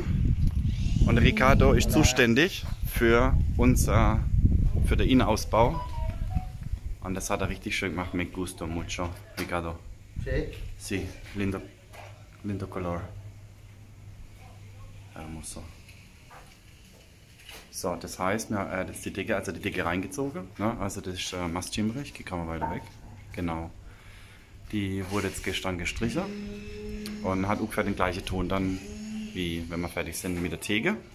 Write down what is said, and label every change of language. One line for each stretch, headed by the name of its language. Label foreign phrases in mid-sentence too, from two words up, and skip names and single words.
German: Und der Ricardo ist zuständig für den Innenausbau. Und das hat er richtig schön gemacht.
Spanish: Me gusto mucho, Ricardo. Sí. Sí, lindo, lindo color. Hermoso.
German: So, das heißt, das ist die Decke reingezogen. Ne? Also das ist Mastchimbrich, die kann man weiter weg. Genau. Die wurde jetzt gestern gestrichen und hat ungefähr den gleichen Ton dann, wie wenn wir fertig sind mit der Theke.